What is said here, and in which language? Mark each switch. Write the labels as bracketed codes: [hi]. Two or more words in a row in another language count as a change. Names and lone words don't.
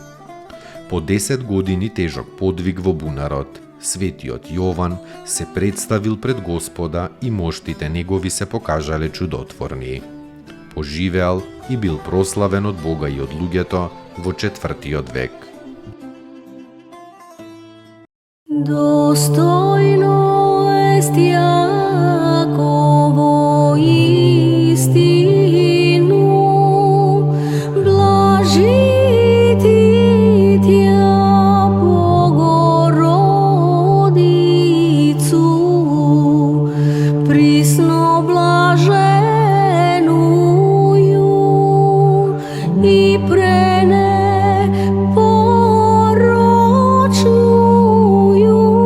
[mk] По 10 години тежок подвиг во бунарот, светиот Јован се представил пред Господа и моштите негови се покажале чудотворни. Поживеал и бил прославен од Бога и од луѓето во 4. век. [cu] Достойно есть яко во истину, блажити тя Богородицу, присно блаженную и пренепорочную